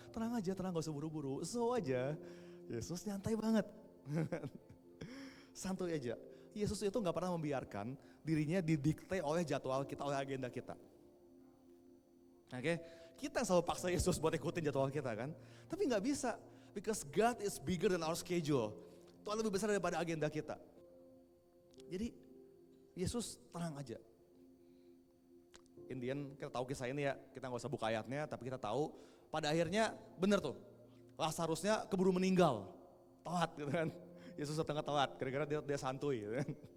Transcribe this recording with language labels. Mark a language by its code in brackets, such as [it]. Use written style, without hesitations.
[id] Tenang aja, tenang, gak usah buru-buru, so aja. Yesus nyantai banget. Santuy aja. Yesus itu gak pernah membiarkan dirinya didikte oleh jadwal kita, oleh agenda kita. Oke, kita yang selalu paksa Yesus buat ikutin jadwal kita kan. Tapi gak bisa, [en] because God is bigger than our schedule. [id] Tuhan lebih besar daripada agenda kita. Jadi Yesus tenang aja. Indian kita tahu kisah ini ya, kita gak usah buka ayatnya, tapi kita tahu pada akhirnya bener tuh. Lazarusnya keburu meninggal, telat gitu kan. Yesus setengah telat, kira-kira dia santuy gitu kan.